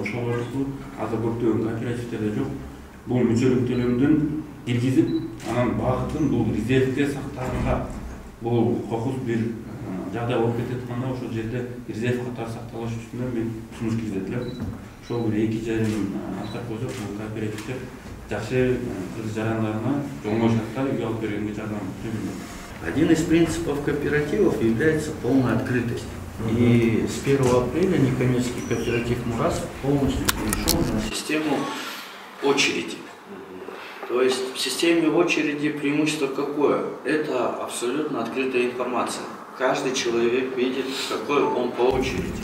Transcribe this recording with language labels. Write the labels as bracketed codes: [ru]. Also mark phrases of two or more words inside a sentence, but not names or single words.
[ky] Ошол аркылуу азыр көптөгөн кооперативтерде жок. Бул мүчөлүк төлөмдүн киргизип, анан багытын бул резервге сактаганга бул кокус бир жагдай болуп кетет анда ошол жерде резерв катары сакталыш үчүн мен сунуш киргизет. Ошол бир эки жайын аткарып койсок, бул кооперативтер жакшы кыргыз жарандарына оңой шартта үй алып бергенге жардам берет. [ru] Один из принципов кооперативов является полная открытость. И с 1 апреля Некомецкий кооператив «Мурас» полностью перешел на систему очереди. То есть в системе очереди преимущество какое? Это абсолютно открытая информация. Каждый человек видит, какой он по очереди.